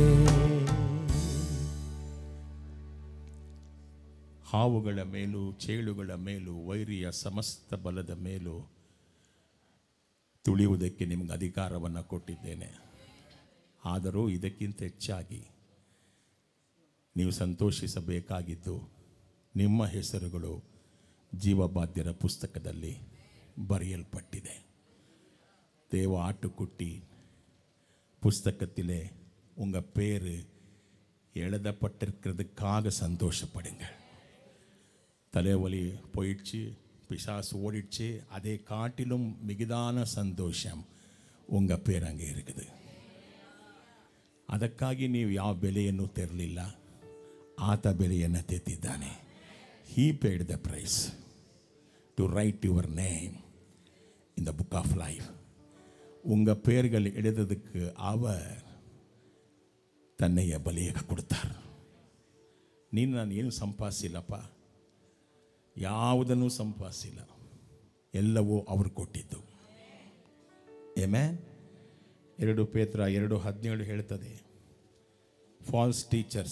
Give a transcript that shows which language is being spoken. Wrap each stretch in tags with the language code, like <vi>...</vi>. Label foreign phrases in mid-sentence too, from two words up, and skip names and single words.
<kn>ಹಾವುಗಳ ಮೇಲೂ ಚೇಳುಗಳ ಮೇಲೂ ವೈರಿಯ ಸಮಸ್ತ ಬಲದ ಮೇಲೂ ತುಳಿಯುವುದಕ್ಕೆ ನಿಮಗೆ ಅಧಿಕಾರವನ್ನು ಕೊಟ್ಟಿದ್ದೇನೆ. ಆದರೂ ಇದಕ್ಕಿಂತ ಹೆಚ್ಚಾಗಿ ನೀವು ಸಂತೋಷಿಸಬೇಕಾಗಿದ್ದು ನಿಮ್ಮ ಹೆಸರುಗಳು ಜೀವಬಾಧ್ಯರ ಪುಸ್ತಕದಲ್ಲಿ ಬರೆಯಲ್ಪಟ್ಟಿದೆ.</kn> <ta>தேவ ஆட்டுக்குட்டி புஸ்தகத்திலே உங்கள் பேர் எழுதப்பட்டிருக்கிறதுக்காக சந்தோஷப்படுங்கள். தலைவலி போயிடுச்சு, பிசாசு ஓடிடுச்சு, அதை காட்டிலும் மிகுதான சந்தோஷம் உங்கள் பேர் அங்கே இருக்குது.</ta> <kn>ಅದಕ್ಕಾಗಿ ನೀವು ಯಾವ ಬೆಲೆಯನ್ನು ತೆರಲಿಲ್ಲ, ಆತ ಬೆಲೆಯನ್ನು ತೆತ್ತಿದ್ದಾನೆ.</kn> <en>He paid the price to write your name in the book of life.</en> <ta>உங்கள் பேர்கள் எழுதுறதுக்கு அவர் தன்னைய</ta> <kn>ಬಲಿಯಾಗ ಕೊಡ್ತಾರೆ. ನಾನು ಏನು ಸಂಪಾದಿಸಿಲ್ಲಪ್ಪ, ಯಾವುದನ್ನು ಸಂಪಾದಿಸಿಲ್ಲ, ಎಲ್ಲವೂ ಅವರು ಕೊಟ್ಟಿದ್ದು. ಆಮೆನ್. 2 ಪೇತ್ರ 2:17 ಹೇಳ್ತದೆ,</kn> <en>false teachers.</en>